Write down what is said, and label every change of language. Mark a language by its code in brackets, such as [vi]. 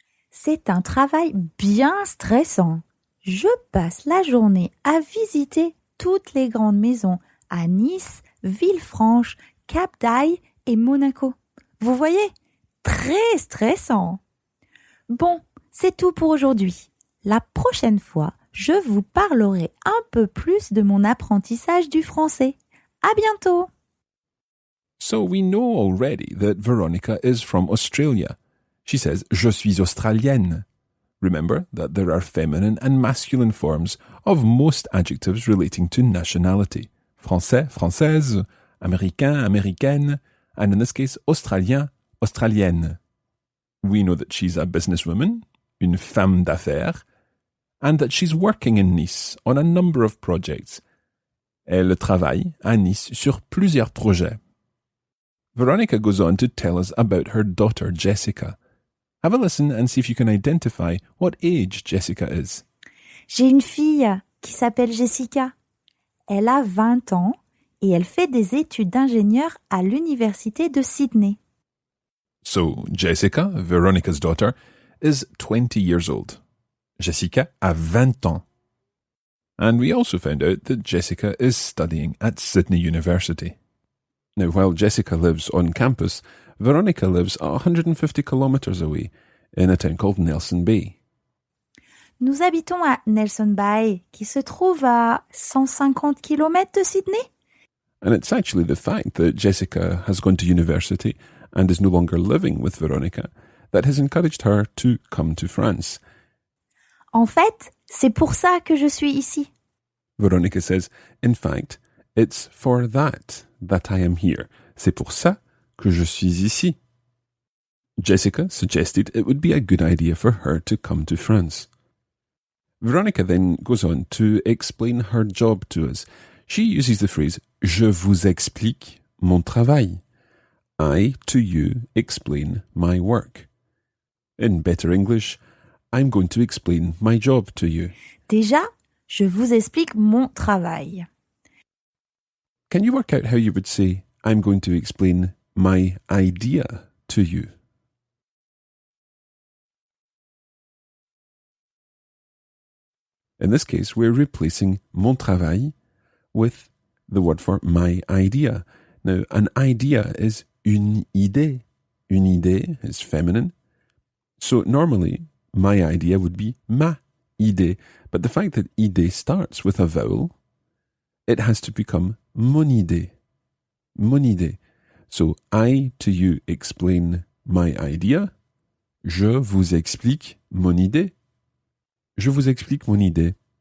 [fr] C'est un travail bien stressant. Je passe la journée à visiter toutes les grandes maisons à Nice, Villefranche, Cap d'Aille et Monaco. Vous voyez, très stressant. Bon, c'est tout pour aujourd'hui. La prochaine fois, je vous parlerai un peu plus de mon apprentissage du français. À bientôt! [en] So we know already that Veronica is from Australia. She says, [fr] je suis australienne. [en] Remember that there are feminine and masculine forms of most adjectives relating to nationality. [fr] Français, française, américain, américaine, [en] and in this case, [fr] australien, australienne. [en] We know that she's a businesswoman, [fr] une femme d'affaires, [en] and that she's working in Nice on a number of projects. [fr] Elle travaille à Nice sur plusieurs projets. [en] Veronica goes on to tell us about her daughter Jessica. Have a listen and see if you can identify what age Jessica is. [fr] J'ai une fille qui s'appelle Jessica. Elle a 20 ans et elle fait des études d'ingénieur à l'université de Sydney. [en] So, Jessica, Veronica's daughter, is 20 years old. [fr] Jessica a 20 ans. [en] And we also found out that Jessica is studying at Sydney University. Now, while Jessica lives on campus, Veronica lives 150 kilometres away in a town called Nelson Bay. [fr] Nous habitons à Nelson Bay, qui se trouve à 150 km de Sydney. [en] And it's actually the fact that Jessica has gone to university and is no longer living with Veronica that has encouraged her to come to France. [fr] En fait, c'est pour ça que je suis ici. [en] Veronica says, in fact, it's for that I am here. [fr] C'est pour ça que je suis ici. [en] Jessica suggested it would be a good idea for her to come to France. Veronica then goes on to explain her job to us. She uses the phrase [fr] Je vous explique mon travail. [en] I, to you, explain my work. In better English, I'm going to explain my job to you. [fr] Déjà, je vous explique mon travail. [en] Can you work out how you would say, I'm going to explain my idea to you? In this case, we're replacing [fr] mon travail [en] with the word for my idea. Now, an idea is une idée. Une idée is feminine. So normally, my idea would be ma idée. But the fact that idée starts with a vowel, it has to become [fr] mon idée. Mon idée. [en] So I to you explain my idea. [fr] Je vous explique mon idée. Je vous explique mon idée.